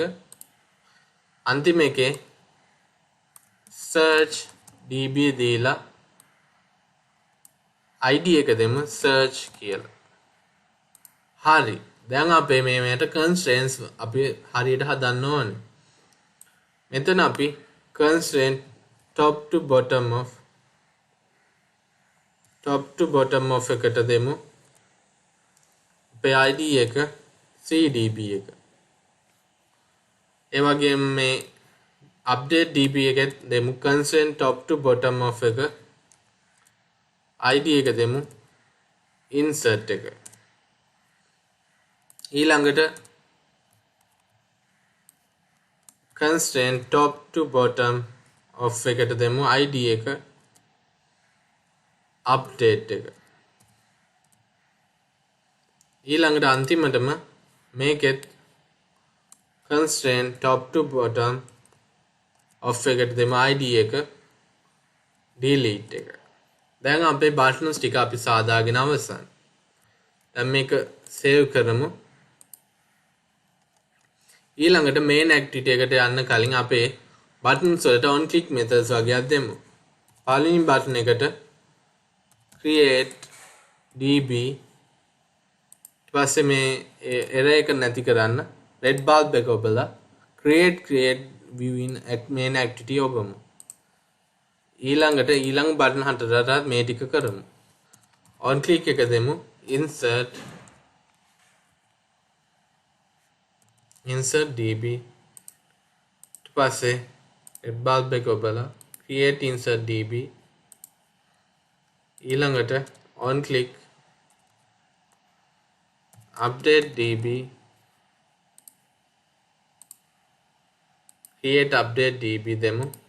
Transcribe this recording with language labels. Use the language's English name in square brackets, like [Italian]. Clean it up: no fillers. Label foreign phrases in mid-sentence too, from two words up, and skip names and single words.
[Sinhala] අන්තිම එකේ [English] search db [Sinhala] දීලා id එක දෙමු search කියලා. හරි. දැන් අපේ මේකට constraints අපි හරියට හදන්න ඕනේ. මෙතන අපි [English] constraint top to bottom of [Sinhala] එකට දෙමු. අපේ id එක cdb එක. ඒ වගේම මේ [English] update db [Sinhala] එකත් දෙමු [English] constraint top to bottom of [Sinhala] එක. id එක දෙමු insert එක. ඊළඟට [English] constraint top to bottom of [Sinhala] එකට දෙමු id එක update එක. ඊළඟට අන්තිමටම මේකෙත් [English] constraint top to bottom of [Sinhala] එකට දෙමු id එක delete එක. දැන් අපේ buttons ටික අපි සාදාගෙන අවසන්. දැන් මේක save කරමු. ඊළඟට [English] main activity [Sinhala] එකට යන්න කලින් අපේ buttons වලට [English] on click methods [Sinhala] වගේක් දෙමු. පළවෙනි button එකට [English] create db [Sinhala] ඊට පස්සේ මේ error එක නැති කරන්න [English] red bulb [Sinhala] එක ඔබලා [English] create view in main activity [Sinhala] ඔබමු. ඊළඟට ඊළඟ button හතරට මේ ටික කරමු. [English] on click [Sinhala] එක දෙමු [English] insert db [Sinhala] ඊට පස්සේ [English] red bulb [Sinhala] එක ඔබලා [English] create insert db [Sinhala] ඊළඟට [English] on click update db create update db [Sinhala] දෙමු.